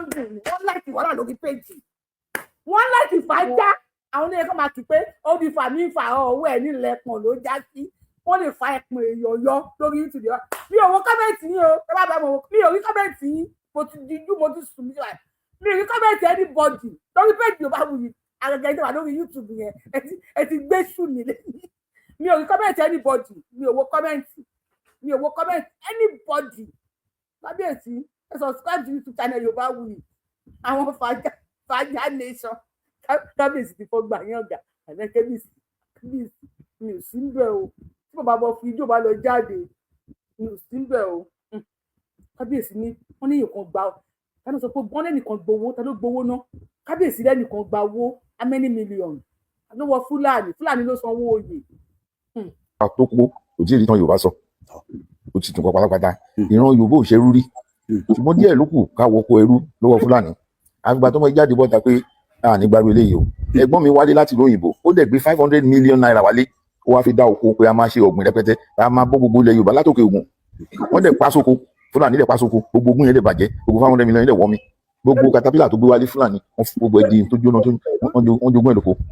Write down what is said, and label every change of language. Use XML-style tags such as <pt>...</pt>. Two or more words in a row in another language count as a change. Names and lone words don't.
<yo>dùn ní wọn láti wọlé lórí péjì wọn láti fàájà àwọn oníyẹn kan máa kí pé ó di fàmí fà ọwọ́ ẹ nílẹ̀ pọ̀n ló já sí wọn lè fa ẹpọn èèyàn yọ lórí YouTube mi ò wo kọ́mẹ̀ntì yín o ẹ bá bá mo mi ò rí kọ́mẹ̀ntì yín mo ti dijú mo ti sùn nígbà mi ò rí kọ́mẹ̀ntì anybody lórí péjì Yorùbáwùyí àgàgà ìjọba lórí YouTube yẹn ẹ ti gbé sùn nílé mi ò rí kọ́mẹ̀ntì anybody mi ò wo kọ́mẹ̀ntì anybody kábíyèsí ẹ</yo> <en>subscribe to YouTube channel</en> <yo>Yorùbáwùyí àwọn fàájà nation kábíyèsí ti fọ́ gbà yín ọ̀gá àti kábíyèsí mi ò sí níbẹ̀ o tí bàbá bọ̀ fi ijó bá lọ jáde mi ò sí níbẹ̀ o kábíyèsí ní wọ́n ní nǹkan gbà ta ló sọ pé wọ́n lẹ́nìkan gbowó ta ló gbowó ná kábíyèsí lẹ́nìkan gba owó</yo> <en>how many million</en> <yo>ló wọ Fúlàní ló sanwó oyè. àtòkò kò tí ì rí tan Yorùbá sọ ó ti tún kọ pátápátá ìran Yorùbá ò ṣerú rí ṣùgbọ́n díẹ̀ ló kù káwọ́ kó ẹrú lọ́wọ́ Fúlàní àgbà tó mọ jáde bọ́ta pé nígbàgbé eléyìí o ẹ̀gbọ́n mi wálé láti lóyìnbó ó dẹ̀ gbé 500 million naira wálé ó wá fi dá oko pé a máa ṣe ọ̀gbìn rẹpẹtẹ a máa bọ́ gbogbo ilẹ̀ Yorùbá látòkè Ògùn wọ́n dẹ̀ pa sóko Fúlàní dẹ̀ pa sóko gbogbo ogún yẹn dẹ̀ bàjẹ́ gbogbo 500 million yẹn dẹ̀ wọ́ mi gbogbo katapila tó gbé wálé Fúlàní wọ́n fi gbogbo ẹ̀dín tó jóná tó wọ́n jogún ẹ̀ lóko</yo>